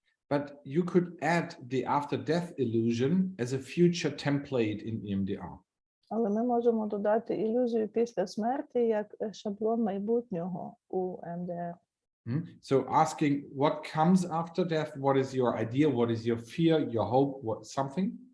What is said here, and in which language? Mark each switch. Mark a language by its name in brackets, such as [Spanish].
[English] But you could add the after-death illusion as a future template in EMDR. [Ukrainian] Але ми можемо додати ілюзію після смерті як шаблон майбутнього у ЕМДР. [English] So asking what comes after death, what is your idea, what is your fear, your hope, what something?